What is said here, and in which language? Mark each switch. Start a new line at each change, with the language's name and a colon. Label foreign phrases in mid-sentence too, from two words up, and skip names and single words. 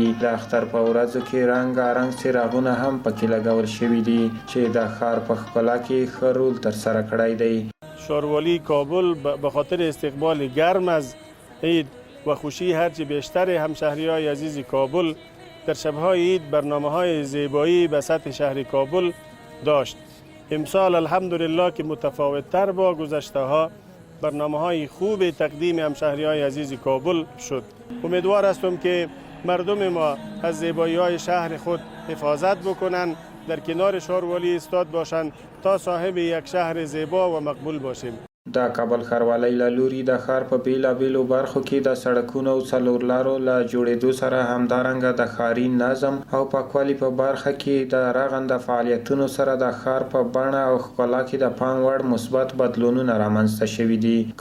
Pashto: د اختر په ورځو کې رنګارنګ څراغونه هم پکې لګول شوي دي چې د ښار په ښکلا کې ښه رول ترسره کړی دی.
Persian: ښاروالي کابل به خاطر استقبال گرم از عید و خوشی هرچی بیشتر همشهری‌های عزیز کابل در شب‌های عید برنامه‌های زیبایی به سطح شهر کابل داشت. امسال الحمدلله که متفاوت‌تر با گذشته‌ها برنامه‌های خوب تقدیم همشهری‌های عزیز کابل شد. امیدوار هستم که مردم ما از زیبایی‌های شهر خود حفاظت بکنند، در کنار ښاروالي ایستاد باشند تا صاحب یک شهر زیبا و مقبول باشیم.
Pashto: د کابل ښاروالۍ له لوري د ښار په بیلابیلو برخو کې د سړکونو او څلور لارو له جوړېدو سره همدارنګه د ښاري نظم او پاکوالي په برخه کې د رغنده فعالیتونو سره د ښار په بڼه او ښکلا کې د پام وړ مثبت بدلونونه رامنځته شوي دي.